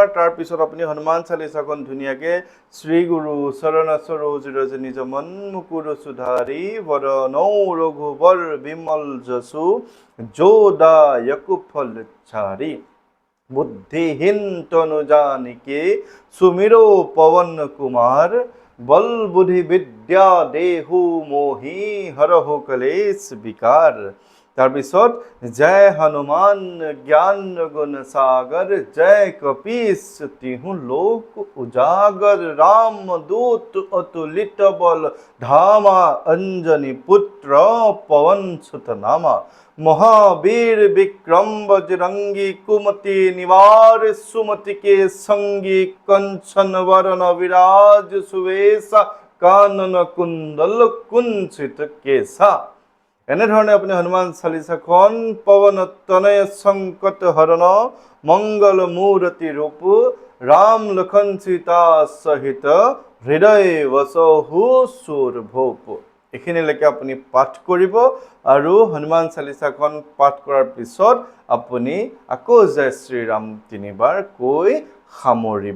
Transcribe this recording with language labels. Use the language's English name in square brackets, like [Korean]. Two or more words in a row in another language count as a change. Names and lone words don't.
[Assamese] তাৰপিছত আপুনি হনুমান চালিচাখন ধুনীয়াকৈ [Awadhi] श्री गुरु चरण सरोज रज निज मन मुकुर सुधारि बदनौ रघुबर बिमल जसु जोदायक फल चारि बुद्धिहीन तनु जानिके सुमिरो पवन कुमार बल बुद्धि विद्या देहु मोहि हरहु कलेश विकार। তাৰপিছত जय हनुमान ज्ञान गुण सागर जय कपीश तिहु लोक उजागर राम दूत अतुलित बल धामा अंजनी पुत्र पवन सुत नामा महावीर विक्रम बजरंगी कुमति निवार सुमति के संगी कंचन वरण विराज सुवेशा कानन कुंडल कुंचित केसा। [Assamese] এনেধৰণে আপুনি হনুমান চালিচাখন [Awadhi] पवन तनय संकट हरण मंगल मूरति रूप राम लक्षण सीता सहित हृदय बसहु सुर भूप। [Assamese] এইখিনিলৈকে আপুনি পাঠ কৰিব আৰু হনুমান চালিচাখন পাঠ কৰাৰ পিছত আপুনি আকৌ জয় শ্ৰীৰাম 3বাৰ কৈ সামৰিব।